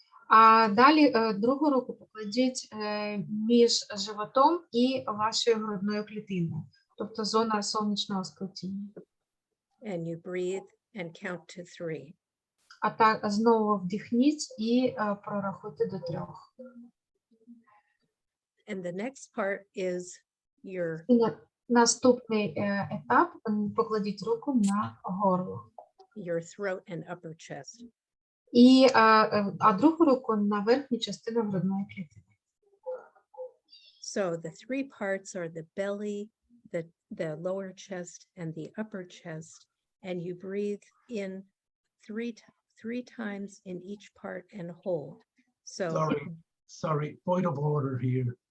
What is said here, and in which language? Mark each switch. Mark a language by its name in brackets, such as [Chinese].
[Ukrainian] А далі другу руку покладіть між животом і вашою грудною клітиною, тобто зона сонячного сплетіння. [English] And you breathe and count to 3. [Ukrainian] А так знову вдихніть і прорахуйте до 3. [English] And the next part is your [Ukrainian] наступний етап, покладіть руку на горло. [English] Your throat and upper chest. [Ukrainian] І другу руку на верхню частину грудної клітини. [English] So the 3 parts are the belly, the lower chest, and the upper chest, and you breathe in 3 times in each part and hold. So sorry, point of order here.